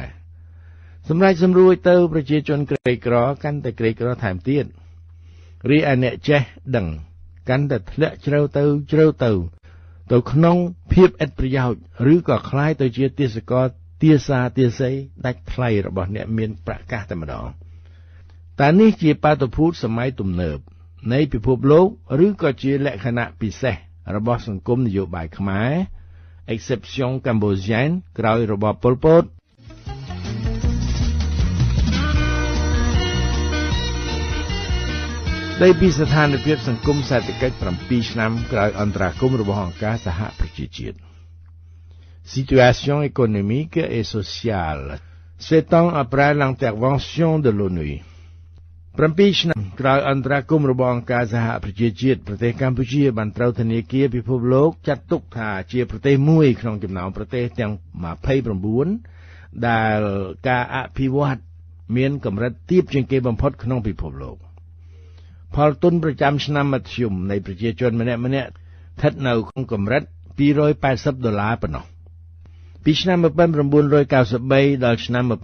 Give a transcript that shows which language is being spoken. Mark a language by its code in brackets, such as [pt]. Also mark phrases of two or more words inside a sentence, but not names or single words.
[km] សម្រាប់សម្រួយទៅប្រជាជនក្រីក្រកាន់តែក្រីក្រថែមទៀតរីឯអ្នកចេះដឹងកាន់តែធ្លាក់ជ្រៅទៅក្នុងភាពឥតប្រយោជន៍ឬក៏คล้ายទៅជាទាសករទាសាទាស័យដាច់ថ្លៃរបស់អ្នកមានប្រាក់កាសតែម្ដងតែនេះជាបាតុភូតសម័យទំនើបនៃពិភពលោកឬក៏ជាលក្ខណៈពិសេសរបស់សង្គមនយោបាយខ្មែរ [fr] exception cambodienne [km] ក្រោយរបបប៉ុលពត ដែលពីស្ថានភាពសង្គមសេដ្ឋកិច្ច7ឆ្នាំក្រោយអន្តរាគមន៍របស់អង្គការសហប្រជាជាតិ [fr] Situation économique et sociale 7 ans après l'intervention de l'ONU 7 [km] ឆ្នាំក្រោយអន្តរាគមន៍របស់អង្គការសហប្រជាជាតិប្រទេស កម្ពុជាបានត្រូវធនាគារពិភពលោកចាត់ទុកថាជាប្រទេសមួយក្នុងចំណោមប្រទេសទាំង29ដែលការអភិវឌ្ឍមានកម្រិតទាបជាងគេបំផុតក្នុងពិភពលោកផលទុនប្រចាំឆ្នាំមធ្យមនៃប្រជាជនម្នាក់ៗស្ថិតនៅក្នុងកម្រិត$280ប៉ុណ្ណោះពីឆ្នាំ1993ដល់ឆ្នាំ